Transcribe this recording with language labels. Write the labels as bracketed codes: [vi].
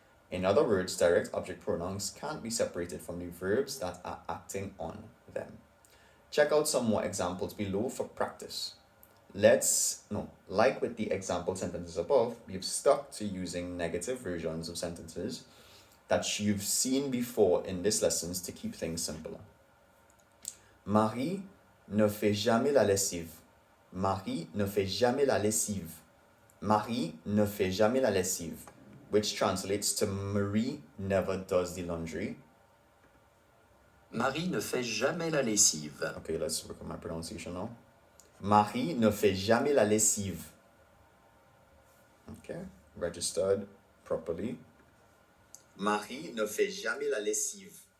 [en] In other words, direct object pronouns can't be separated from the verbs that are acting on them. Check out some more examples below for practice. Like with the example sentences above, we've stuck to using negative versions of sentences that you've seen before in these lessons to keep things simpler. [fr] Marie ne fait jamais la lessive. Marie ne fait jamais la lessive. Marie ne fait jamais la lessive, [en] which translates to Marie never does the laundry. [fr] Marie ne fait jamais la lessive. [en] Okay, let's work on my pronunciation now. [fr] Marie ne fait jamais la lessive. [en] Okay, registered properly. [fr] Marie ne fait jamais la lessive.